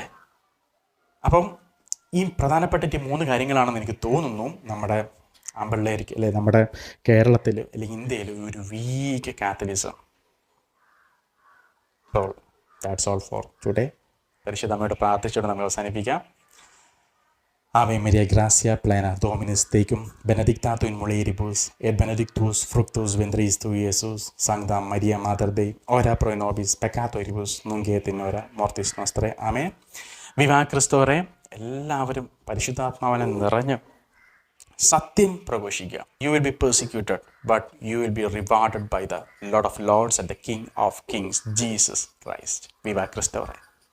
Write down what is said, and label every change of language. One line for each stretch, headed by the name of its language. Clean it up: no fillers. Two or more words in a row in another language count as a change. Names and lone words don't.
Malayalam: അപ്പം ഈ പ്രധാനപ്പെട്ട 3 കാര്യങ്ങളാണെന്ന് എനിക്ക് തോന്നുന്നു നമ്മുടെ ആൺപിള്ളേർക്ക്, അല്ലെ നമ്മുടെ കേരളത്തിൽ അല്ലെങ്കിൽ ഇന്ത്യയിൽ ഒരു
English: weak Catholicism. So that's all for today.
Malayalam: പരിശുദ്ധ അമ്മയോട് പ്രാർത്ഥിച്ചുകൊണ്ട് നമ്മൾ അവസാനിപ്പിക്കാം.
Latin: Ave Maria, gracia plena, Dominus tecum, benedicta tu in mulieribus, et benedictus fructus ventris tui, Iesus. Sancta Maria, Mater Dei, ora pro nobis peccatoribus, nunc et in hora mortis nostrae. Amen.
Spanish: Viva Cristo Rey,
Malayalam: എല്ലാവരും പരിശുദ്ധാത്മാവിനെ നിറഞ്ഞ് സത്യം പ്രഘോഷിക്കുക.
English: You will be persecuted, but you will be rewarded by the Lord of Lords and the King of Kings, Jesus Christ.
Spanish: Viva Cristo Rey.